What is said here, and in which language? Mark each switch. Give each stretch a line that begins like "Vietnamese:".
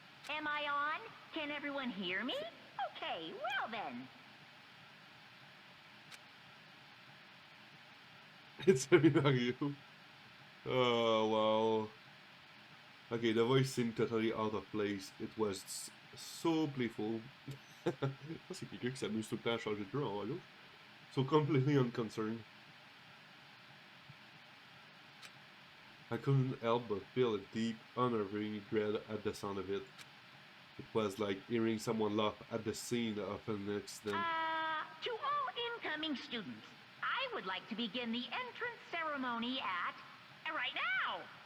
English: Am I on? Can everyone hear me? Okay, well then. It's Seminario. Oh, wow. Okay, the voice seemed totally out of place. It was so playful.
French: C'est quelqu'un qui s'amuse tout le temps à changer de jeu en haut à gauche.
English: So completely unconcerned. I couldn't help but feel a deep, unnerving dread at the sound of it. It was like hearing someone laugh at the scene of an accident. To all incoming students, I would like to begin the entrance ceremony at right now.